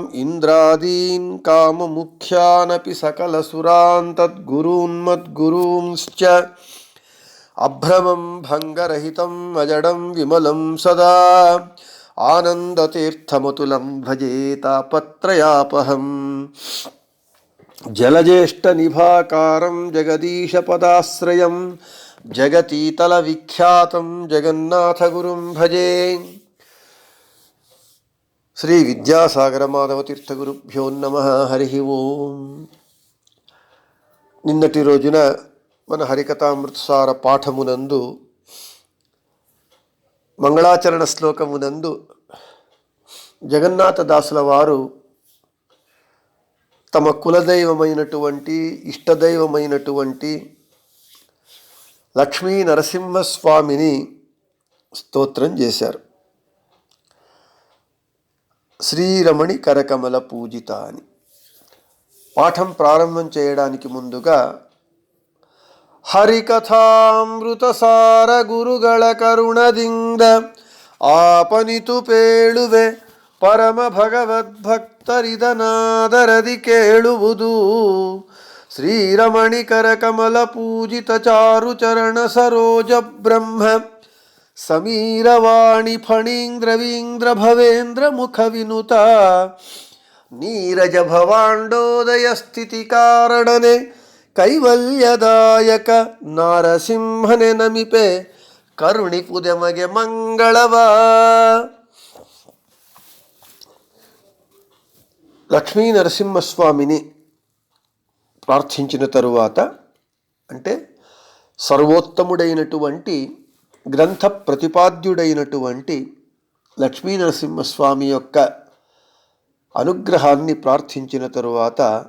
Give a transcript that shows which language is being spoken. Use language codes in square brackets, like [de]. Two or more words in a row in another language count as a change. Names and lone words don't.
[sa] इंद्रादीन् काममुख्यानपि सकलसुरान् तद्गुरून्मद्गुरूंश्च अभ्रमं भङ्गरहितम् अजडं विमलं सदा आनन्दतीर्थमतुलं भजे तापत्रयापहम् जलज्येष्ठनिभाकारं जगदीशपदाश्रयं जगतीतलविख्यातं जगन्नाथगुरुं भजे। శ్రీ విద్యాసాగర మాధవ తీర్థ గురుభ్యో నమః. హరి ఓం. [te] నిన్నటి రోజున మన హరికథామృతసార పాఠమునందు మంగళాచరణ శ్లోకమునందు జగన్నాథదాసుల వారు తమ కులదైవమైనటువంటి ఇష్టదైవమైనటువంటి లక్ష్మీ నరసింహస్వామిని స్తోత్రం చేశారు. శ్రీరమణి కరకమల పూజిత అని పాఠం ప్రారంభం చేయడానికి ముందుగా [kn] ಹರಿಕಥಾಮೃತಸಾರ ಗುರುಗಳ ಕರುಣದಿಂದ ಆಪನಿತು ಪೇಳುವೆ ಪರಮ ಭಗವದ್ಭಕ್ತರಿದನಾದರದಿ ಕೇಳುವುದು. ಶ್ರೀರಮಣಿ ಕರಕಮಲ ಪೂಜಿತ ಚಾರು ಚರಣ ಸರೋಜ ಬ್ರಹ್ಮ ಸಮೀರವಾಣಿ ಫಣೀಂದ್ರವೀಂದ್ರ ಭವೇಂದ್ರ ಮುಖ ವಿನುತ ನೀರಜ ಭವಾಂಡೋದಯ ಸ್ಥಿತಿ ಕಾರಣನೆ ಕೈವಲ್ಯದಾಯಕ ನಾರಸಿಂಹನೆ ನಮಿಪೆ ಕರುಣಿಪುದೆ ಮಗೆ ಮಂಗಳವ. [te] లక్ష్మీ నరసింహస్వామిని ప్రార్థించిన తరువాత అంటే సర్వోత్తముడైనటువంటి గ్రంథ ప్రతిపాద్యుడైనటువంటి లక్ష్మీ నరసింహస్వామి యొక్క అనుగ్రహాన్ని ప్రార్థించిన తరువాత